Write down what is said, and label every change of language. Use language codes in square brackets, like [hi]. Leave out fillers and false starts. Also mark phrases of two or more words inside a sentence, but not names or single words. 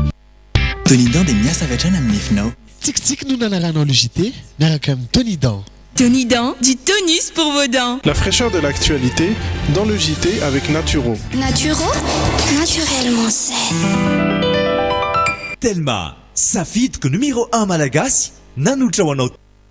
[mg] Tony Dan dia miasa avy hatrany amin'ny nefinao tsikitsiky no nanaranao logité miaraka amin'ny Tony Dan Tonident, [fr] du tonus pour vos dents. La fraîcheur de l'actualité dans le JT avec Naturo. Naturo, naturellement saine. [mg] Telma, safidiko numéro 1 malagasy, nanotra ho anao